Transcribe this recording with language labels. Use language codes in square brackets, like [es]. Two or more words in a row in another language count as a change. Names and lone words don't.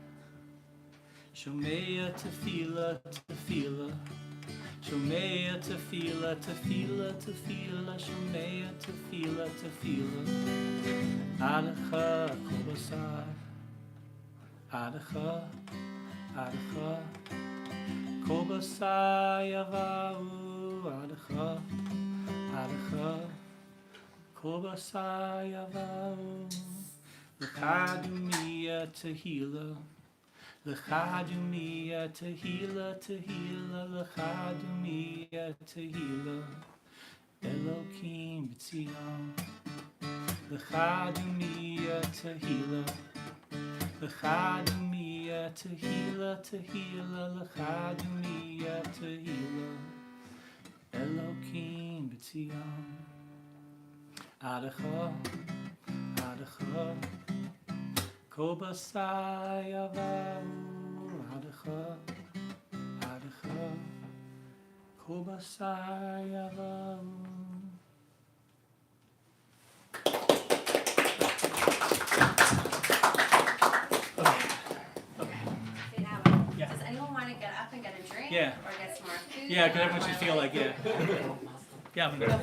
[he] שומע תפילה, שומע תפילה, שומע תפילה, עדיך כל בשר, עדיך כל בשר יבואו, עדיך כל בשר יבואו. לך דומיה תהילה, לך דומיה תהילה, לך דומיה תהילה, אלוקים בציון. לך דומיה תהילה, לך דומיה תהילה, לך דומיה תהילה, אלוקים בציון. עדיך כל בשר יבואו, עדיך כל בשר יבואו. [en] Yeah. Does anyone want to get up and get a drink? Yeah. Or get some more food? Yeah, because everyone should feel like, yeah. Yeah, I'm gonna